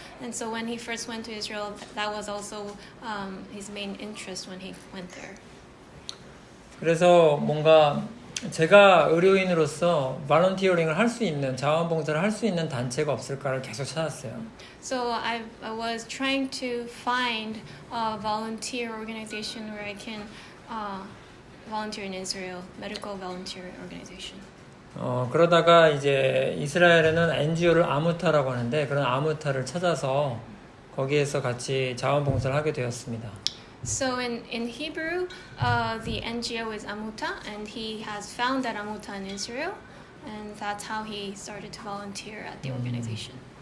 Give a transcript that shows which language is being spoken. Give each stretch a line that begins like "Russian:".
English: And so when he first went to Israel, that was also his main interest when he went there.
Korean: 그래서 뭔가 제가 의료인으로서 발런티어링을 할 수 있는 자원봉사를 할 수 있는 단체가 없을까를 계속 찾았어요.
English: So I was trying to find a volunteer organization where I can volunteer in Israel, medical volunteer organization.
Korean: 그러다가 이제 이스라엘에는 NGO를 아무타라고 하는데 그런 아무타를 찾아서 거기에서 같이 자원봉사를 하게 되었습니다.
English: So in Hebrew, the NGO is Amuta, and he has found that Amuta in Israel, and that's how he started to volunteer at the organization.